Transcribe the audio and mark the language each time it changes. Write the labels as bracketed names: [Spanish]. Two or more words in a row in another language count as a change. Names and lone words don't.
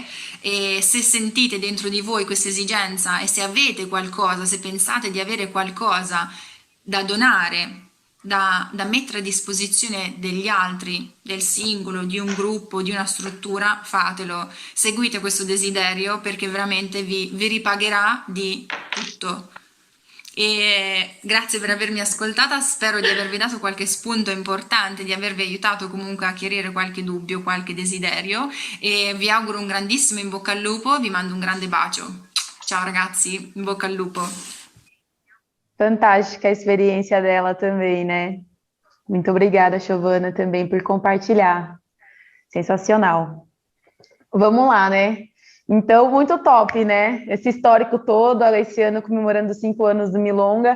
[Italian] E se sentite dentro di voi questa esigenza, e se avete qualcosa, se pensate di avere qualcosa da donare, da mettere a disposizione degli altri, del singolo, di un gruppo, di una struttura, fatelo, seguite questo desiderio, perché veramente vi ripagherà di tutto. E grazie per avermi ascoltata, spero di avervi dato qualche spunto importante, di avervi aiutato comunque a chiarire qualche dubbio, qualche desiderio, e vi auguro un grandissimo in bocca al lupo, vi mando un grande bacio. Ciao ragazzi, in bocca al lupo. [Portuguese] Fantástica a experiência dela também, né? Muito obrigada, Giovana, também por compartilhar. Sensacional. Vamos lá, né? Então, muito top, né? Esse histórico todo, esse ano comemorando 5 anos do Milonga.